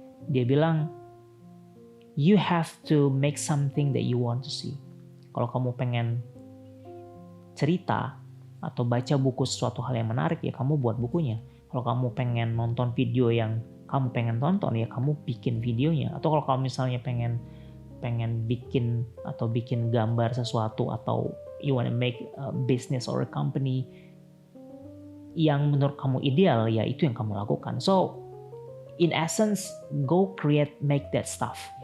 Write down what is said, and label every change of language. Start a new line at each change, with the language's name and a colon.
Indonesian: Dia bilang,
English: you have to make something that you want to see.
Indonesian: Kalau kamu pengen cerita atau baca buku sesuatu hal yang menarik, ya kamu buat bukunya. Kalau kamu pengen nonton video yang kamu pengen tonton, ya kamu bikin videonya. Atau kalau kamu misalnya pengen bikin atau bikin gambar sesuatu, atau
English: you wanna make a business or a company
Indonesian: yang menurut kamu ideal, ya itu yang kamu lakukan.
English: So in essence, go create, make that stuff.